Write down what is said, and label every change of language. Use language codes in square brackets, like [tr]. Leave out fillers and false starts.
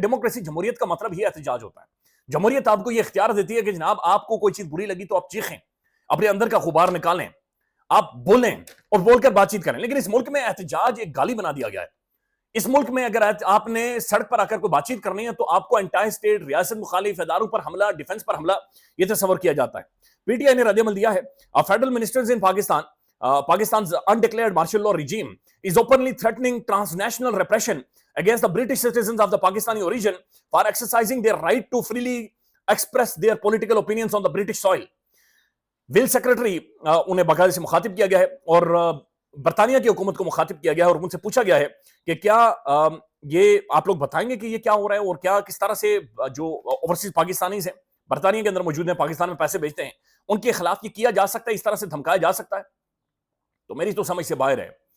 [ur] Democracy جمہوریت کا مطلب ہی احتجاج ہوتا ہے. جمہوریت آپ کو یہ اختیار دیتی ہے کہ جناب آپ کو کوئی چیز بری لگی تو آپ چیخیں, اپنے اندر کا غبار نکالیں, آپ بولیں اور بول کر بات چیت کریں. لیکن اس ملک میں احتجاج ایک گالی بنا دیا گیا ہے. اس ملک میں اگر آپ نے سڑک پر آ کر کوئی بات چیت کرنی ہے تو آپ کو انٹائی اسٹیٹ, ریاست مخالف اداروں پر حملہ, ڈیفنس پر حملہ, یہ تصور کیا جاتا ہے. پی ٹی آئی نے رد عمل دیا ہے. [en] Federal ministers in Pakistan, Pakistan's undeclared martial law regime is openly threatening transnational repression against the British citizens of the Pakistani origin for exercising their right to freely express their political opinions on the British soil. [ur] Will secretary انہیں باقاعدہ سے مخاطب کیا گیا ہے اور برطانیہ کی حکومت کو مخاطب کیا گیا ہے اور ان سے پوچھا گیا ہے کہ کیا یہ آپ لوگ بتائیں گے کہ یہ کیا ہو رہا ہے اور کیا کس طرح سے جو اوورسیز پاکستانیز ہیں, برطانیہ کے اندر موجود ہیں, پاکستان میں پیسے بھیجتے ہیں, ان کے خلاف یہ کیا جا سکتا ہے, اس طرح سے دھمکایا جا سکتا ہے. تو میری تو سمجھ سے باہر ہے.